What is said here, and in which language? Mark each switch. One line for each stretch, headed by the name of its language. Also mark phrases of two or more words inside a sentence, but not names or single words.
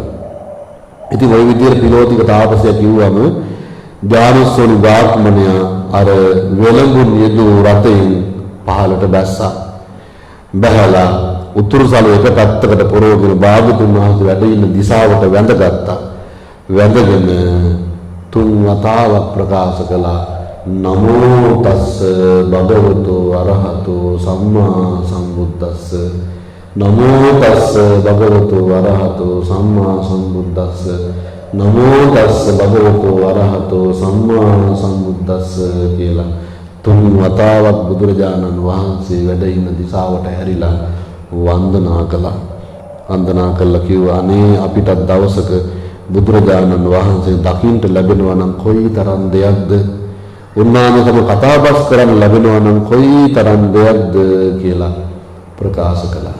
Sinhala: ඉතින් ওই විදිහට පිළෝතික තාපසය කිව්වම ඥානස්සෝනි බ්‍රාහ්මණයා අර වෙලඹුන් යෙදූ රතෙන් පහළට බැස්සා. බැහැලා උතුරුසල එක පැත්තකට පොරවගෙන භාගතුන් වහන්සේ වැඩ ඉන්න දිශාවට වැඳගත්තා. වැඳගෙන තුන් වතාවක් ප්‍රකාශ කළා
Pali: නමෝ තස්ස භගවතු අරහතු සම්මා සම්බුද්දස්ස. නමෝ තස්ස භගවතු අරහතු සම්මා සම්බුද්දස්ස. නමෝ තස්ස භගවතු අරහතු සම්මා සම්බුද්දස්ස
Sinhala: කියලා තුන් වතාවක් බුදුරජාණන් වහන්සේ වැඩ ඉන්න දිශාවට හැරිලා වන්දනා කළා. වන්දනා කළා කිව්වා අනේ අපිටත් දවසක බුදුරජාණන් වහන්සේ දකින්න ලැබෙනවා නම් කොයිතරම් දෙයක්ද. උන්වහන්සේම කතාබස් කරන්න ලැබෙනවා නම් කොයිතරම් දෙයක්ද කියලා ප්‍රකාශ කළා.